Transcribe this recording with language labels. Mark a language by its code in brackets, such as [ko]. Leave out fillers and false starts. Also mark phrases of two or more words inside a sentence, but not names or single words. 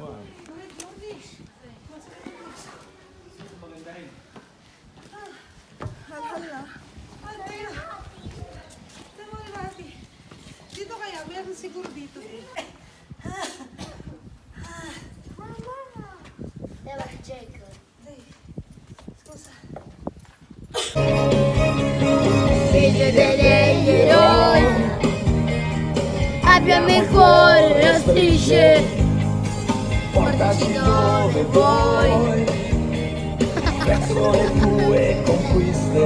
[tl] Dito kaya, meron siguro dito eh. Diba, Jacob? [it] Scusa. Figlio degli eroi, abbiamo il cuore la strisce, portaci dove vuoi. Verso le tue conquiste.